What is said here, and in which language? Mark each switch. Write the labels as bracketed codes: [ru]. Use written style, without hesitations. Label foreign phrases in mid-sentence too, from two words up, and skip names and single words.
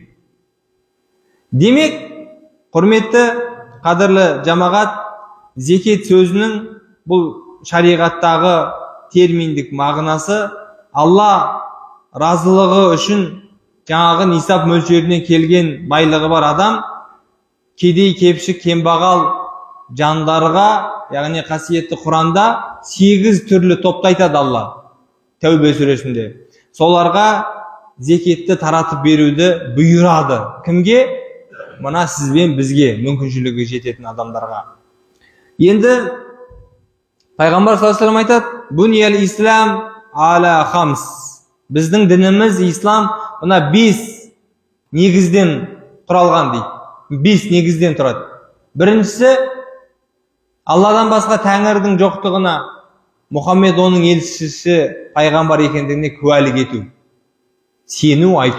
[kk] Демек, құрметті қадірлі жамағат, зекет сөзінің бұл шариғаттағы терминдік мағынасы Алла разылығы үшін жаңағы нисап мөлшеріне келген байлығы бар адам кедей, кепшік, кембағал жандарға, яғни қасиетті Құранда 8 түрлі топты айтады Алла Тәубе сүресінде. Соларға зекетті таратып беруді бұйырады. Кімге? Мына сізбен бізге мүмкіншілігі жететін адамдарға. Енді пайғамбар [ar] صلى الله عليه وسلم [kk] айтады: [ar] "بني الإسلام على خمس." [kk] Біздің дініміз ислам мына 5 негізден құралған дейді. 5 негізден тұрады. Біріншісі, Алладан басқа тәңірдің жоқтығына, Мұхаммед оның елшісі, пайғамбар екендігіне куәлік ету, сену, айту.